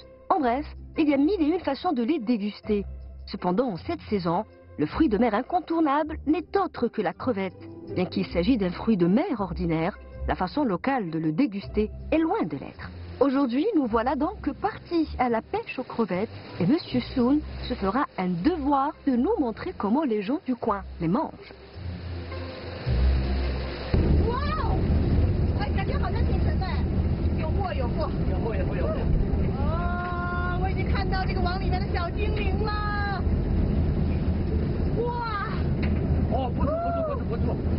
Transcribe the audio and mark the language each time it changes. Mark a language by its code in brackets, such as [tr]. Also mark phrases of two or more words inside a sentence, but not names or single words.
[fr] En bref, il y a mille et une façons de les déguster. Cependant, en cette saison, le fruit de mer incontournable n'est autre que la crevette. Bien qu'il s'agisse d'un fruit de mer ordinaire, la façon locale de le déguster est loin de l'être. Aujourd'hui, nous voilà donc partis à la pêche aux crevettes et Monsieur Soon se fera un devoir de nous montrer comment les gens du coin les mangent. [zh] Wow! 哎，感觉好像挺沉的。有货有货。有货有货有货。哦，我已经看到这个网里面的小精灵了。哇！哦，不错不错不错不错。